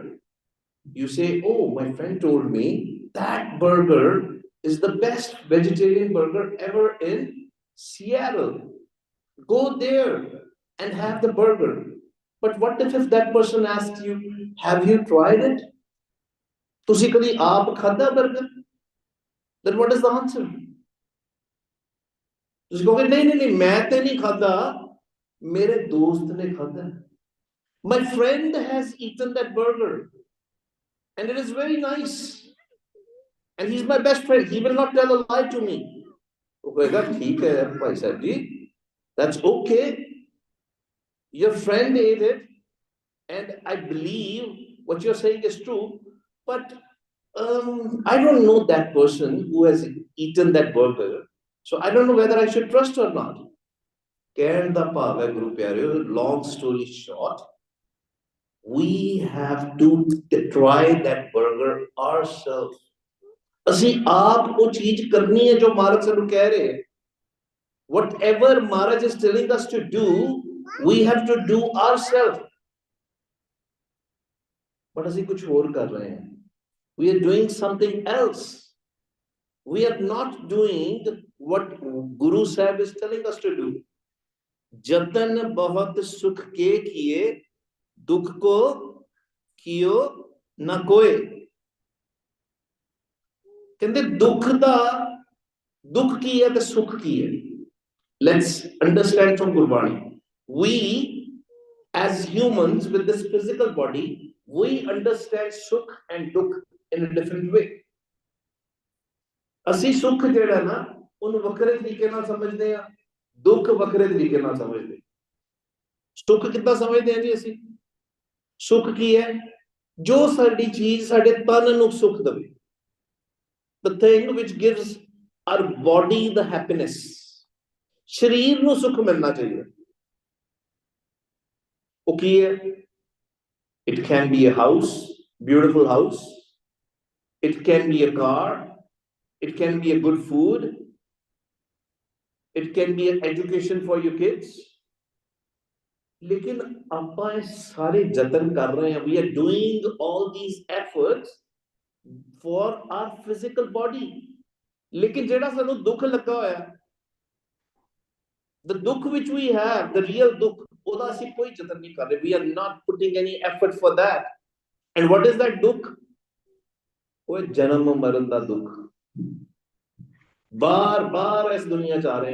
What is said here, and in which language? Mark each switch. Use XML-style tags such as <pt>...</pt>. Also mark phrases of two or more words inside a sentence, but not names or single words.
<en>You say, oh, my friend told me that burger is the best vegetarian burger ever in Seattle. Go there and have the burger. But what if that person asks you, have you tried it?</en> <pa>ਤੁਸੀਂ ਕਦੀ ਆਪ ਖਾਧਾ ਬਰਗਰ?</pa> <en>Then what is the answer?</en> <pa>ਤੁਸੀਂ ਕਹੋਗੇ ਨਹੀਂ ਨਹੀਂ ਨਹੀਂ ਮੈਂ ਤੇ ਨਹੀਂ ਖਾਧਾ, ਮੇਰੇ ਦੋਸਤ ਨੇ ਖਾਧਾ.</pa> <en>My friend has eaten that burger and it is very nice. And he's my best friend. He will not tell a lie to me.</en> <pa>ਉਹ ਕਹੇਗਾ ਠੀਕ ਹੈ ਭਾਈ ਸਾਹਿਬ ਜੀ,</pa> <en>that's okay. Your friend ate it and I believe what you're saying is true, but I don't know that person who has eaten that burger, so I don't know whether I should trust or not.</en> <pa>ਕਹਿਣ ਦਾ ਭਾਵ ਹੈ ਗੁਰੂ ਪਿਆਰਿਓ,</pa> <en>long story short, we have to try that burger ourselves.</en> <pa>ਅਸੀਂ ਆਪ ਉਹ ਚੀਜ਼ ਕਰਨੀ ਹੈ ਜੋ ਮਹਾਰਾਜ ਸਾਨੂੰ ਕਹਿ ਰਹੇ ਹੈ.</pa> <en>Whatever Maharaj is telling us to do, we have to do ourselves.</en> <pa>But ਅਸੀਂ ਕੁਝ ਹੋਰ ਕਰ ਰਹੇ ਹਾਂ.</pa> <en>We are doing something else. We are not doing what Guru Sahib is telling us to do.</en> <hi>जतन बहुत सुख के किए, दुख को कियो न कोई. कहते दुख की है तो सुख की है.</hi> <en>Let's understand from Gurbani. We as humans with this physical body, we understand sukh and dukh in a different way.</en> <pa>ਅਸੀਂ ਸੁੱਖ ਜਿਹੜਾ ਨਾ ਉਹਨੂੰ ਵੱਖਰੇ ਤਰੀਕੇ ਨਾਲ ਸਮਝਦੇ ਆ, ਦੁੱਖ ਵੱਖਰੇ ਤਰੀਕੇ ਨਾਲ ਸਮਝਦੇ. ਸੁੱਖ ਕਿੱਦਾਂ ਸਮਝਦੇ ਆ ਜੀ ਅਸੀਂ? ਸੁੱਖ ਕੀ ਹੈ? ਜੋ ਸਾਡੀ ਚੀਜ਼ ਸਾਡੇ ਤਨ ਨੂੰ ਸੁੱਖ ਦੇਵੇ.</pa> <en>The thing which gives our body the happiness.</en> <pa>ਸਰੀਰ ਨੂੰ ਸੁੱਖ ਮਿਲਣਾ ਚਾਹੀਦਾ. ਉਹ ਕੀ ਹੈ?</pa> <en>It can be a house, beautiful house. It can be a car. It can be a good food. It can be an education for your kids.</en> <pa>लेकिन ਆਪਾਂ ਇਹ ਸਾਰੇ ਯਤਨ ਕਰ ਰਹੇ ਹਾਂ.</pa> <en>We are doing all these efforts for our physical body.</en> <pa>लेकिन ਜਿਹੜਾ ਸਾਨੂੰ ਦੁੱਖ ਲੱਗਾ ਹੋਇਆ,</pa> <en>the dukh which we have, the real dukh,</en> <pa>ਉਹਦਾ ਅਸੀਂ ਕੋਈ ਯਤਨ ਨਹੀਂ ਕਰ ਰਹੇ.</pa> <en>We are not putting any effort for that. And what is that dukh?</en> <pa>ਉਹ ਜਨਮ ਮਰਨ ਦਾ ਦੁੱਖ.</pa> <hi>बार बार इस दुनिया च आ रहे हैं.</hi>